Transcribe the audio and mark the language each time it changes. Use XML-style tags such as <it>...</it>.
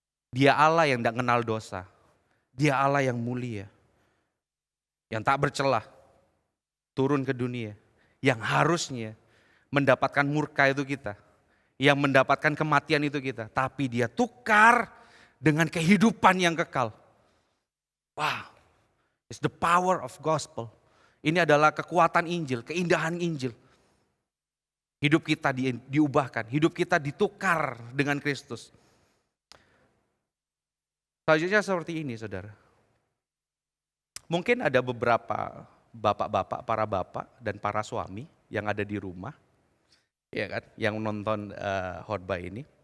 <id>Dia Allah yang tidak kenal dosa. Dia Allah yang mulia, yang tak bercelah, turun ke dunia, yang harusnya mendapatkan murka itu kita, yang mendapatkan kematian itu kita, tapi dia tukar dengan kehidupan yang kekal.</id> <en>Wow, it's the power of gospel.</en> <id>Ini adalah kekuatan Injil, keindahan Injil. Hidup kita diubahkan, hidup kita ditukar dengan Kristus. Selanjutnya seperti ini, saudara. Mungkin ada beberapa bapak-bapak, para bapak dan para suami yang ada di rumah, ya kan, yang menonton khotbah ini.</id>